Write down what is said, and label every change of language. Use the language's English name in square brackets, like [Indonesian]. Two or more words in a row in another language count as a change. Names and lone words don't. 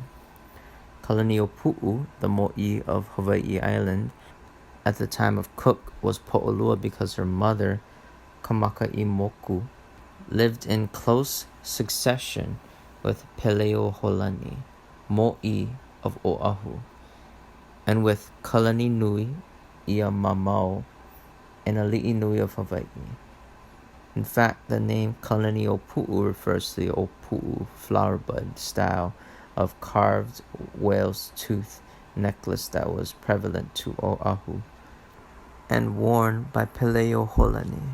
[English] Kalaniʻopuʻu, the mo'i of Hawaii Island, at the time of Cook, was po'olua because her mother, Kamakaʻimoku, lived in close succession with Peleoholani, mo'i of Oahu, and with Kalani Nui, ia Mamau, an ali'i nui of Hawaii. In fact, the name Kalaniʻopuʻu refers to the opu'u flowerbud style of carved whale's tooth necklace that was prevalent to Oahu and worn by Peleoholani.